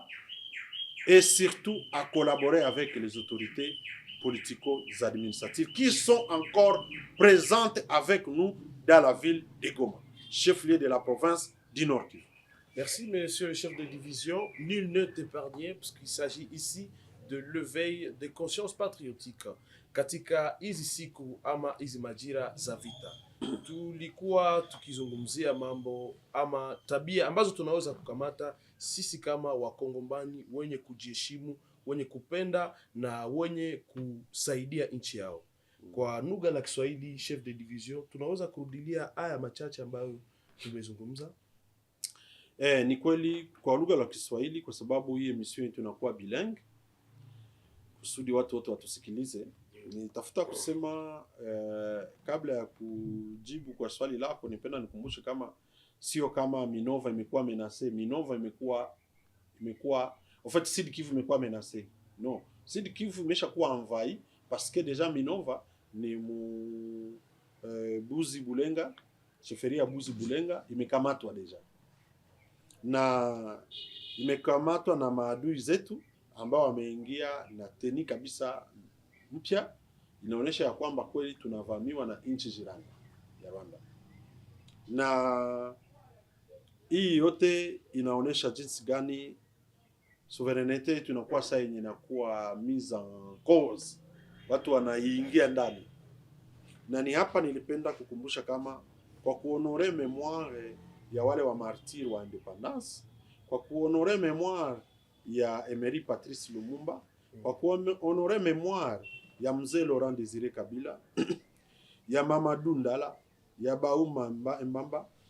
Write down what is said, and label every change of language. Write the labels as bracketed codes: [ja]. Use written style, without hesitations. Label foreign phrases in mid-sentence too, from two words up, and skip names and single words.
[fr] Et surtout à collaborer avec les autorités politico-administratives qui sont encore présentes avec nous dans la ville de Goma, chef-lieu de la province du Nord-Kivu. Merci, monsieur le chef de division. Nul ne t'épargne, parce qu'il s'agit ici de l'éveil des consciences patriotiques. [sw] Katika hizi siku ama hizi majira za vita, tulikuwa tukizungumzia mambo ama tabia ambazo tunaweza kukamata sisi kama wakongomani wenye kujiheshimu, wenye kupenda na wenye kusaidia nchi yao. Kwa lugha la Kiswahili, [fr] chef de division, [sw] tunaweza kurudilia haya machache ambayo tumezungumza? Ni kweli kwa lugha la Kiswahili, kwa sababu hii emission yetu inakuwa bilingue kusudi watu wote watusikilize. Nitafuta kusema kabla ya kujibu kwa swali lako, nipenda nikumbushe kama sio kama Minova imekuwa menacé. Minova imekuwa [fr] en fait [sw] Sud Kivu imekuwa menacé. Non, Sud Kivu imeshakuwa [fr] envahi parce que déjà [sw] Minova ni Buzi Bulenga, sheferia Buzi Bulenga imekamatwa deja. Na imekamatwa na maadui zetu ambao wameingia na teni kabisa mpya. Inaonyesha ya kwamba kweli tunavamiwa na nchi jirani ya Rwanda. Na hii yote inaonyesha jinsi gani sovereignty yetu inakuwa sasa yenye inakuwa [fr] mise en cause. [sw] Watu wanaingia ndani. Na ni hapa nilipenda kukumbusha kama kwa kuhonore memoire ya wale wa martyr wa independance, kwa kuhonore memoire ya Emery Patrice Lumumba, kwa kuhonore memoire ya mzee Laurent Désiré Kabila, ya Mamadou Ndala, ya Bauma Mbamba,